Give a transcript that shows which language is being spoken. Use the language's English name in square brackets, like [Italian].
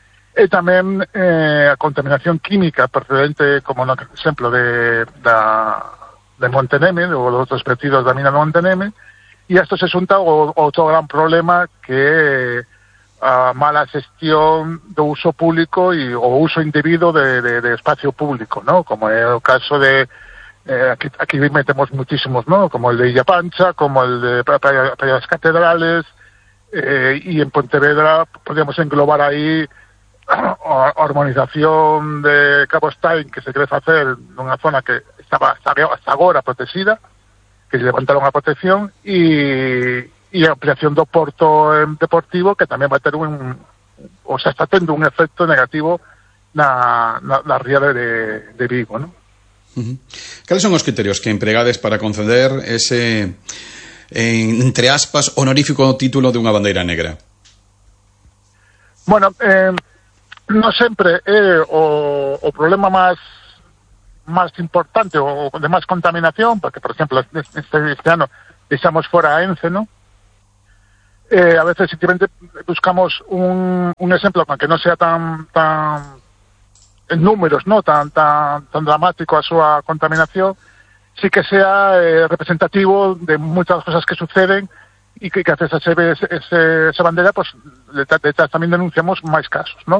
[Galician] E tamén a contaminación química procedente, como no exemplo de Monteneme, ou dos outros vertidos da mina de Monteneme, e isto se xunta ao outro gran problema que é a mala xestión do uso público e o uso indebido de espacio público, ¿no? Como é o caso de aquí metemos muchísimos, ¿no? [Spanish] Como el de Illa Pancha, como el de Praia das Catedrales, y en Pontevedra podríamos englobar ahí a urbanización de Cabo Stein, que se quiere hacer en una zona que estaba hasta ahora protegida, que levantaron la protección, y ampliación do porto deportivo, que también va a tener está teniendo un efecto negativo na ría de Vigo, ¿no? [Galician] ¿Cales son os criterios que empregades para conceder ese, entre aspas, honorífico título de unha bandeira negra? Bueno, non sempre é o problema máis importante ou de máis contaminación, porque, por exemplo, este ano deixamos fora a ENCE, ¿no? [Spanish] A veces simplemente buscamos un exemplo que non sea tan en números, ¿no? tan dramático a súa contaminación, sí que sea representativo de muchas cosas que suceden y que haces esa bandera, pues detrás también denunciamos más casos, ¿no?